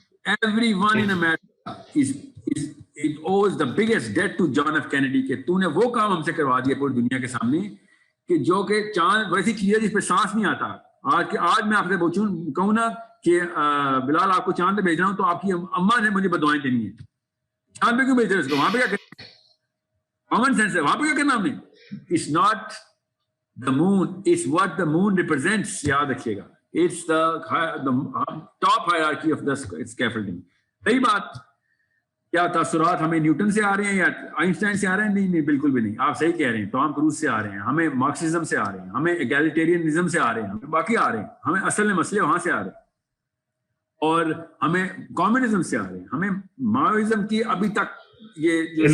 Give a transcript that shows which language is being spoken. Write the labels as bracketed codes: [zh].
[en] Every one in America it owes the biggest debt to John F. [ur] Kennedy کہ تو نے وہ کام ہم سے کروا دیا پوری دنیا کے سامنے کہ جو کہ چاند ویسی چیز ہے جس پہ سانس نہیں آتا. آج میں آپ سے کہوں نا کہ بلال آپ کو چاند پہ بھیج رہا ہوں تو آپ کی اماں نے مجھے بدوائیں دینی ہے. چاند پہ کیوں بھیج رہے اس کو؟ وہاں پہ کیا کرنا؟ کامن سینس ہے. وہاں پہ کیا کرنا ہم نے؟ [en] It's not the moon, it's what the moon represents. [ur] یاد رکھیے گا. [en] It's the top hierarchy of the scaffolding. [ur] صحیح بات. کیا تاثرات ہمیں نیوٹن سے آ رہے ہیں یا آئنسٹائن سے آ رہے ہیں؟ نہیں بالکل بھی نہیں. آپ صحیح کہہ رہے ہیں. ٹام کروز سے آ رہے ہیں, ہمیں مارکسزم سے آ رہے ہیں, ہمیں ایگالیٹیرینزم سے آ رہے ہیں, ہمیں باقی آ رہے ہیں, ہمیں اصل میں مسئلے وہاں سے آ رہے ہیں, اور ہمیں کمیونزم سے آ رہے ہیں, ہمیں ماوئزم کی ابھی تک یہ